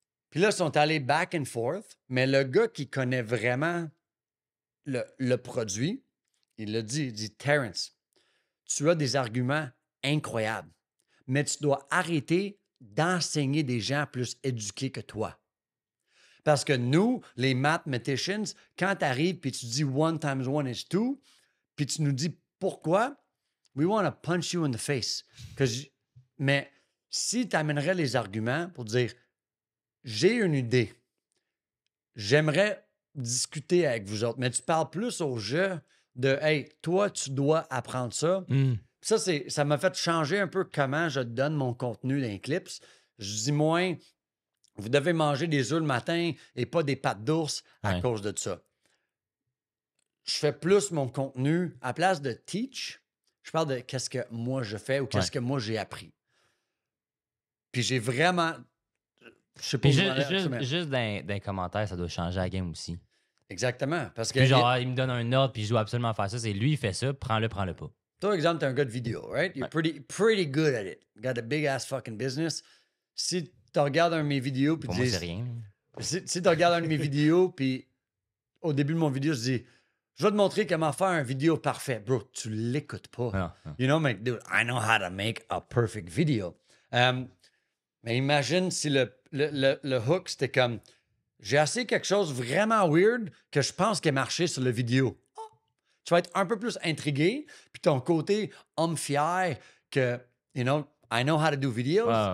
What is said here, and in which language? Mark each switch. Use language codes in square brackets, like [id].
[fr] Puis là, ils sont allés back and forth, mais le gars qui connaît vraiment le produit, il dit, Terrence, tu as des arguments incroyables, mais tu dois arrêter d'enseigner des gens plus éduqués que toi. Parce que nous, les mathematicians, quand tu arrives et tu dis 1 × 1 = 2, puis tu nous dis pourquoi, [en] We want to punch you in the face. [fr] Mais si tu amènerais les arguments pour dire j'ai une idée, j'aimerais discuter avec vous autres, mais tu parles plus au jeu de hey, toi, tu dois apprendre ça. Ça m'a fait changer un peu comment je donne mon contenu dans les clips. Je dis moins, vous devez manger des œufs le matin et pas des pâtes d'ours à cause de ça. Je fais plus mon contenu à place de teach. Je parle de qu'est-ce que moi je fais ou qu'est-ce que moi j'ai appris. Puis j'ai vraiment. Je sais pas. Juste dans les commentaires, ça doit changer la game aussi. Exactement. Parce que. Puis genre, il me donne un ordre, puis je dois absolument faire ça. C'est lui, il fait ça, prends-le pas. Toi, exemple, t'es un gars de vidéo, [en] right? You're pretty good at it. Got a big ass fucking business. [fr] Si tu regardes un de mes vidéos, puis pour moi, c'est rien. Si tu regardes un de mes vidéos, puis au début de mon vidéo, je dis, je vais te montrer comment faire une vidéo parfait. Bro, tu l'écoutes pas. Non. [en] You know, like, dude, I know how to make a perfect video. [fr] Mais imagine si le hook, c'était comme, j'ai essayé quelque chose vraiment weird que je pense qu'il a marché sur la vidéo. Tu vas être un peu plus intrigué, puis ton côté homme fier que, [en] you know, I know how to do videos.